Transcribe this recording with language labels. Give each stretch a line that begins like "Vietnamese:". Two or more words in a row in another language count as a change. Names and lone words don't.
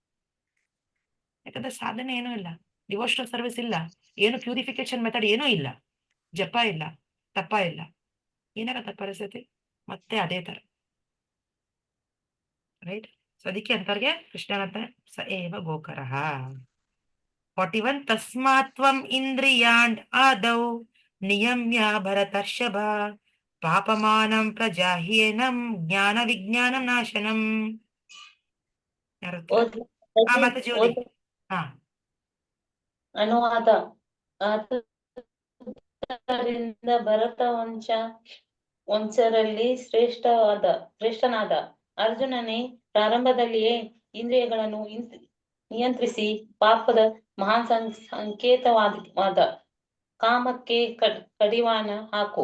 Kannada: ಯಾಕಂದ್ರೆ ಸಾಧನೆ ಏನೂ ಇಲ್ಲ,
English: devotional service
Kannada: ಇಲ್ಲ, ಏನು
English: purification method
Kannada: ಏನೂ ಇಲ್ಲ, ಜಪ ಇಲ್ಲ, ತಪ ಇಲ್ಲ, ಏನಾಗತ್ತ ಪರಿಸ್ಥಿತಿ ಮತ್ತೆ ಅದೇ ತರ, ರೈಟ್? ಸೊ ಅದಕ್ಕೆ ಅಂತವ್ರಿಗೆ ಕೃಷ್ಣನಂತ
Sanskrit: ಸ ಏವ ಗೋಕರಃ. 41 ತಸ್ಮಾತ್ವಂ ಇಂದ್ರಿಯಾಣ್ ಆದೌ ನಿಯಮ್ಯ ಭರತರ್ಷಭ ಪಾಪಮಾನಂ ಪ್ರಜಾಹ್ಯೇನಂ ಜ್ಞಾನ ವಿಜ್ಞಾನ ನಾಶನಂ.
Kannada: ಮತ್ತೆ ಜ್ಯೋತಿ. ಅನುವಾದ. ಆದ್ದರಿಂದ ಭರತ ವಂಶರಲ್ಲಿ ಶ್ರೇಷ್ಠನಾದ ಅರ್ಜುನನೇ ಪ್ರಾರಂಭದಲ್ಲಿಯೇ ಇಂದ್ರಿಯಗಳನ್ನು ನಿಯಂತ್ರಿಸಿ ಪಾಪದ ಮಹಾನ್ ಸಂಕೇತವಾದ ಕಾಮಕ್ಕೆ ಕಡಿವಾಣ ಹಾಕು.